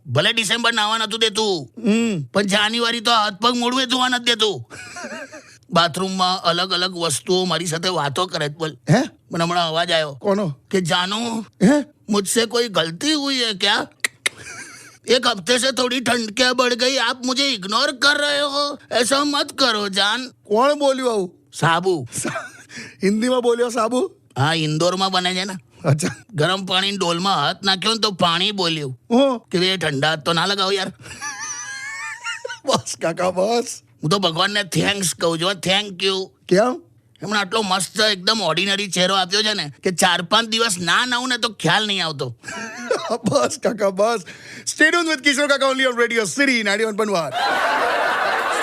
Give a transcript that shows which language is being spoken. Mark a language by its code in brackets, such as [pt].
[gu] ભલે ડિસેમ્બર નાવા નતું દેતું, પણ જાન્યુઆરી તો હાથ પગ મોડવે ધોવા નથી દેતું. બાથરૂમમાં અલગ અલગ વસ્તુઓ મારી સાથે વાતો કરે છે. બોલ, હે? મને હમણાં અવાજ આવ્યો. કોનો? કે જાનુ, હે? [hi] मुझसे कोई गलती हुई है क्या? एक हफ्ते से थोड़ी ठंडकियां बढ़ गई, आप मुझे इग्नोर कर रहे हो, ऐसा मत करो जान. [gu] કોણ બોલ્યું આવું? સાબુ. હિન્દીમાં બોલ્યો સાબુ? હા, ઇન્દોરમાં બને છે ને. અચ્છા. ગરમ પાણી ડોલમાં હાથ નાખ્યો ને તો પાણી બોલ્યું કે એ ઠંડા હાથ તો ના લગાવો યાર. બસ કાકા બસ. હું તો ભગવાનને થેન્ક્સ કહું છું. Thank you. કેમ? એમણે આટલો મસ્ત એકદમ ઓર્ડિનરી ચહેરો આપ્યો છે ને કે 4-5 દિવસ ના નાવું ને તો ખ્યાલ નહીં આવતો. બસ કાકા બસ. [en] Stay tuned with Kishore Kaka only on Radio City 91.1.